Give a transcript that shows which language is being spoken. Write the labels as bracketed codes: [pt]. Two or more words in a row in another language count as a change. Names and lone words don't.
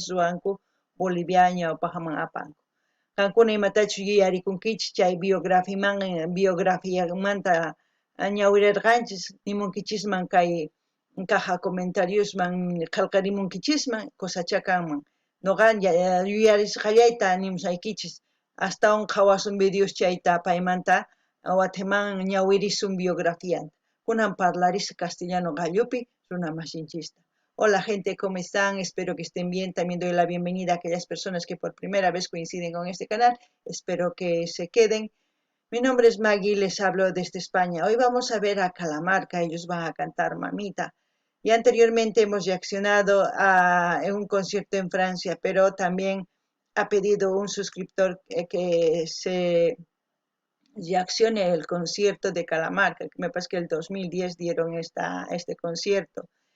[qu] ruwanku Bolivia ña upaqman apanku qankuna imatachu yuyarikunkichis chay biografiamanta ñawirirqanchis nimunkichisman kay caja comentariosman qillqarimunkichisman kusachakanman noqa yuyarisqallayta nimusaykichis astawan qhawasun videos chayta paymanta wataman ñawirisun biografianta kunan parlarisqa castellano gallupi runa masinchista. [es] Hola gente, ¿cómo están? Espero que estén bien. También doy la bienvenida a aquellas personas que por primera vez coinciden con este canal. Espero que se queden. Mi nombre es Maggie, les hablo desde España. Hoy vamos a ver a Calamarca, ellos van a cantar Mamita. Y anteriormente hemos reaccionado en un concierto en Francia, pero también ha pedido un suscriptor que se reaccione el concierto de Calamarca, que me parece que el 2010 dieron este concierto.